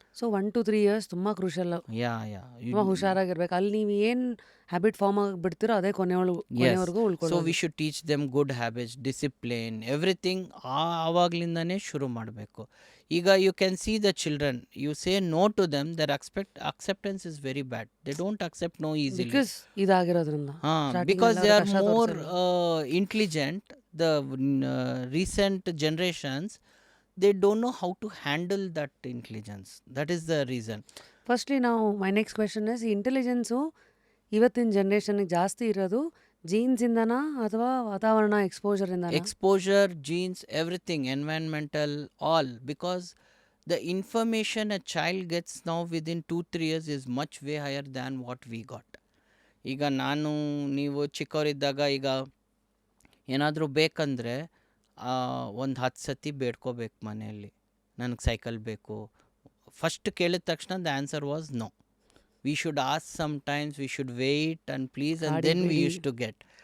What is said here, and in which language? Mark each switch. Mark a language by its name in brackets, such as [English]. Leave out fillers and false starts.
[Kannada] So 1 to 3 years ತುಂಬ crucial. ತುಂಬ ಹುಷಾರಾಗಿರ್ಬೇಕು. ಅಲ್ಲಿ ನೀವು ಏನು ಹ್ಯಾಬಿಟ್ ಫಾರ್ಮ್ ಆಗಿಬಿಡ್ತೀರೋ ಅದೇ ಕೊನೆವರೆಗೂ ಉಳ್ಕೊಳ್ಳಿ. [English] So we should teach them good habits, discipline, everything. [Kannada] ಆವಾಗಲಿಂದನೇ ಶುರು ಮಾಡಬೇಕು. [English] ಈಗ you can see the children, you say no to them, their acceptance is very bad. They don't accept no easily. [Kannada] Because ಇದಾಗಿರೋದ್ರಿಂದ [English] Because they are more intelligent. The recent generations, they don't know how to handle that intelligence. That is the reason. [Kannada] Firstly ನಾವು [English] my next question is [Kannada] ಈ intelligence ಇವತ್ತಿನ ಜನ್ರೇಷನ್ಗೆ ಜಾಸ್ತಿ ಇರೋದು ಜೀನ್ಸಿಂದನಾ ಅಥವಾ ವಾತಾವರಣ ಎಕ್ಸ್ಪೋಜರಿಂದ? [English] Exposure, genes, everything, environmental, all. Because the information a child gets now within 2-3 years is much way higher than what we got. [Kannada] ಈಗ ನೀವು ಚಿಕ್ಕವರಿದ್ದಾಗ ಈಗ ಏನಾದರೂ ಬೇಕಂದರೆ ಒಂದು 10 ಸತಿ ಬೇಡ್ಕೋಬೇಕು ಮನೆಯಲ್ಲಿ, ನನಗೆ ಸೈಕಲ್ ಬೇಕು. ಫಸ್ಟ್ ಕೇಳಿದ ತಕ್ಷಣ [English] The answer was no. We should ask sometimes, we should wait and please and then we use to get.